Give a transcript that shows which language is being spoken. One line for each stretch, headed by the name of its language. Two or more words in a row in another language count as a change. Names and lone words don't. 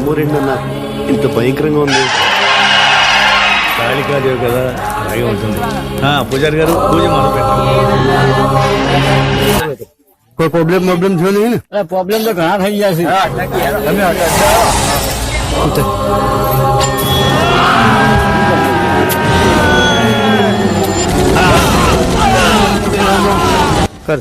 Telugu: ఉందన్నా ఇంత భయంకరంగా ఉంది. కాళికాదేవి కదా అలాగే ఉంటుంది. పూజారి గారు పూజ మొదలు పెట్టండి.
Gujarati: કોઈ પ્રોબ્લેમ થયો નહીં ને? પ્રોબ્લેમ તો ઘણા થઈ ગયા છે. તમે કર.